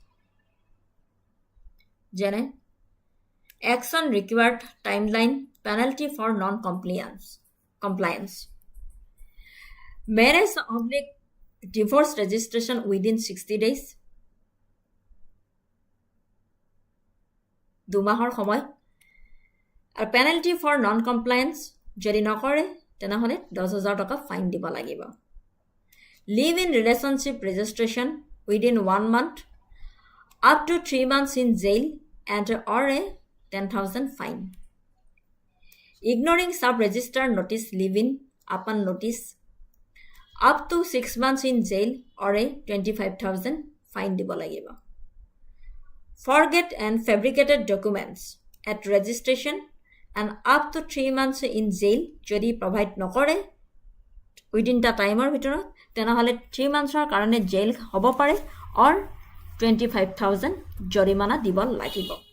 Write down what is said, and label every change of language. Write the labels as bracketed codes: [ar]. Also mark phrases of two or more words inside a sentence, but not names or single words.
[en] Jene, action required timeline, penalty for non-compliance. Marriage / divorce registration within 60 days. [as] 2 মাহৰ সময়। আৰু [en] penalty for non compliance [as] যদি নকৰে তেনেহ'লে 10,000 টকা ফাইন দিব লাগিব। [en] live in relationship registration within 1 month, up to 3 months in jail and or a 10,000 fine. Ignoring sub-register notice leave-in upon notice, up to 6 months in jail or a 25,000 fine [as] দিব লাগিব। [en] Forget and fabricated documents at registration and up to 3 months in jail যদি provide নকৰে within the timeৰ [as] ভিতৰত তেনেহ'লে [en] 3 monthsৰ [as] কাৰণে জেল হ'ব পাৰে [en] or 25,000 [as] জৰিমনা দিব লাগিব।